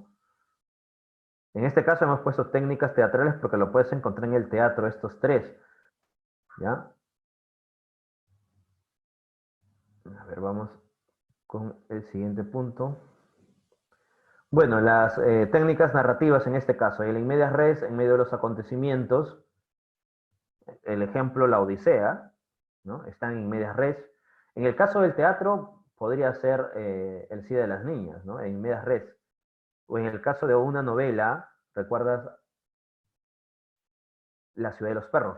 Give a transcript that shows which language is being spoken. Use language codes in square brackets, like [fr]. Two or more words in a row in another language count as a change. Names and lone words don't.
[es] En este caso hemos puesto técnicas teatrales porque lo puedes encontrar en el teatro, estos tres, ¿ya? A ver, vamos con el siguiente punto. Bueno, las técnicas narrativas en este caso, el [la] in medias res, [es] en medio de los acontecimientos, el ejemplo, la Odisea, ¿no? Están en [la] medias res, [es] En el caso del teatro, podría ser El Cid de las Niñas, ¿no? [la] En medias res. [es] O en el caso de una novela, ¿recuerdas La Ciudad de los Perros?